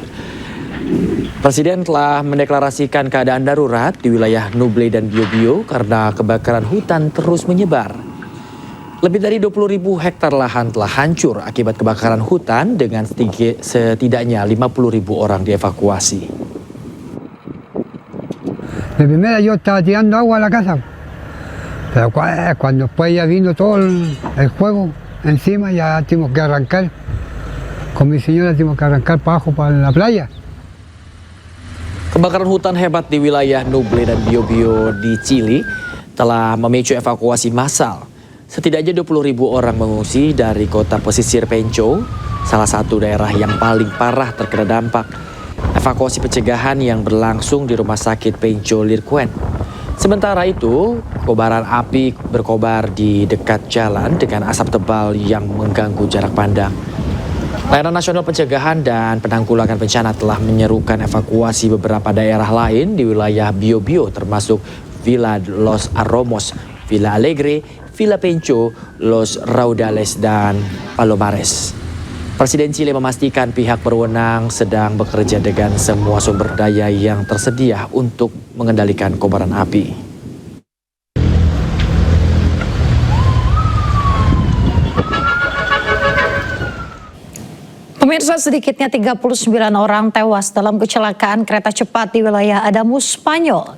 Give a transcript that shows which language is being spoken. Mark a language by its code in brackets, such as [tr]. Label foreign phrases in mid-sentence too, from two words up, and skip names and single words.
[id] Presiden telah mendeklarasikan keadaan darurat di wilayah Nuble dan Biobío karena kebakaran hutan terus menyebar. Lebih dari 20.000 hektar lahan telah hancur akibat kebakaran hutan dengan setidaknya 50.000 orang dievakuasi. [es] De primera yo estaba tirando agua a la casa, pero cuando después ya vino todo el fuego encima, ya tuvimos que arrancar, con mi señora tuvimos que arrancar para abajo para la playa. [id] Kebakaran hutan hebat di wilayah Nuble dan Biobío di Chili telah memicu evakuasi massal. Setidaknya 20.000 orang mengungsi dari kota pesisir Penco, salah satu daerah yang paling parah terkena dampak. Evakuasi pencegahan yang berlangsung di rumah sakit Penco Lirquén. Sementara itu, kobaran api berkobar di dekat jalan dengan asap tebal yang mengganggu jarak pandang. Layanan Nasional Pencegahan dan Penanggulangan Bencana telah menyerukan evakuasi beberapa daerah lain di wilayah Biobío termasuk Villa Los Aromos, Villa Alegre, Villa Penco, Los Raudales, dan Palomares. Presiden Chile memastikan pihak berwenang sedang bekerja dengan semua sumber daya yang tersedia untuk mengendalikan kobaran api. Pemirsa, sedikitnya 39 orang tewas dalam kecelakaan kereta cepat di wilayah Adamus, Spanyol.